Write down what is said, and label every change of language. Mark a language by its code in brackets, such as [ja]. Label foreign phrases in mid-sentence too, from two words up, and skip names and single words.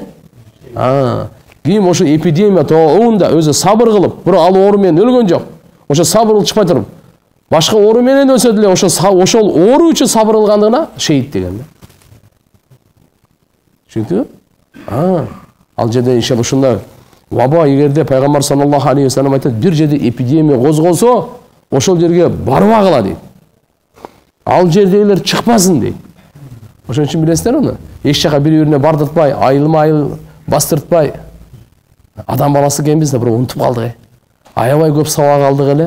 [ky] Ким ошо эпидемия тоунда өзү сабыр кылып, бирок ал оору менен өлгөн жок. Ошо сабыр кылып чыкпай туруп, башка оору менен өлсө деле ошол оору үчүн сабыр кылгандыгына шейит деген да. Чүнкү ал жерде иншалла ушундай ваба эгерде пайгамбар [ar] صلى الله عليه وسلم [ky] айтат, бир жерде эпидемия козголсо, ошол жерге барбагыла дейт. Ал жердегилер чыкпасын дейт. Ошон үчүн билесиздер уну. Эч жака бири-бирине бардыртпай, айыл бастыртпай. Адам баласы экенбиз да, бирок унутуп калдык. Аябай көп сабак алдык эле.